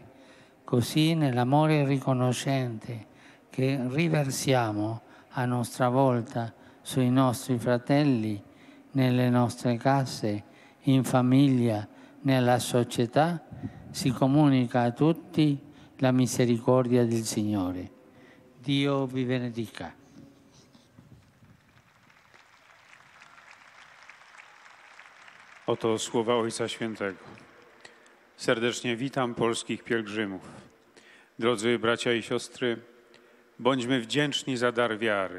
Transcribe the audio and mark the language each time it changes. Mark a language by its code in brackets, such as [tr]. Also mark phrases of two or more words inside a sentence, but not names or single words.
[it] Così nell'amore riconoscente che riversiamo a nostra volta sui nostri fratelli, nelle nostre case, in famiglia, nella società, si comunica a tutti la misericordia del Signore. Dio vi benedica. [pl] Oto słowa Ojca Świętego. Serdecznie witam polskich pielgrzymów. Drodzy bracia i siostry, bądźmy wdzięczni za dar wiary.